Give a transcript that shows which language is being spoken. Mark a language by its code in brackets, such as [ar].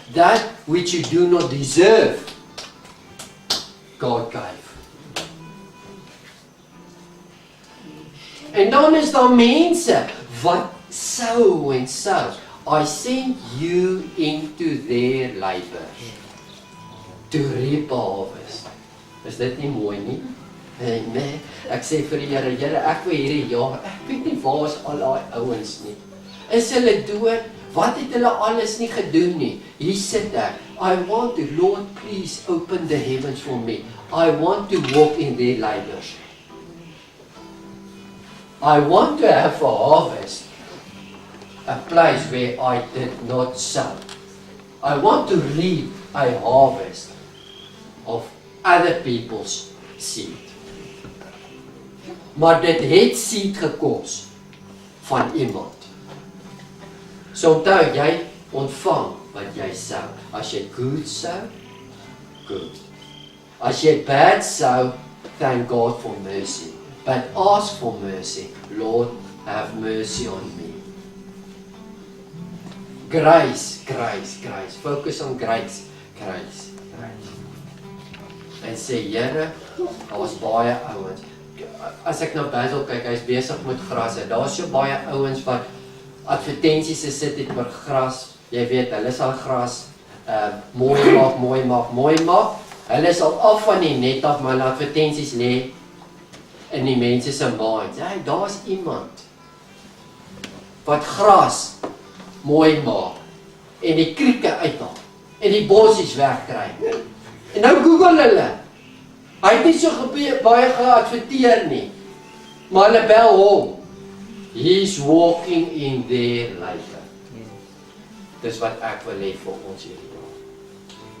[en] That which you do not deserve, God gave. [af] En dan is daar mense wat sou en sou. [en] I sent you into their labor to reap a harvest. [af] Is dit nie mooi nie? Nee, ek sê vir die Here, Here, ek wil hierdie jaar, ek weet nie waar is al daai ouens nie. Is hulle dood? Wat het hulle alles nie gedoen nie? Hier sit ek. [en] I want to, Lord, please open the heavens for me. I want to walk in their labors. I want to have a harvest. A place where I did not sow. I want to reap a harvest of other people's seed. [af] Maar dit het seed gekos van iemand. So onthou, jy ontvang wat jy sow. As jy [en] good sow, good. As jy bad sow, thank God for mercy. But ask for mercy. Lord, have mercy on me. Grace, grace, grace. Focus on grace, grace, grace. [af] En sê, Here, daar was baie ouens. As ek na Basil kyk, hy is besig met gras. Daar is so baie ouens wat advertensies gesit het oor gras. Jy weet, hulle sal gras mooi maak, mooi maak, mooi maak. Hulle sal af van die net af, maar advertensies lê in die mense se minds. Hey, daar's iemand wat gras mooi maak en die krieke uithaal en die bossies wegkry. En nou Google hulle. Hy het nie so baie geadverteer nie. Maar hulle bel hom. [en] He's walking in their life. [af] Dis wat ek wil hê vir ons hierdie dag.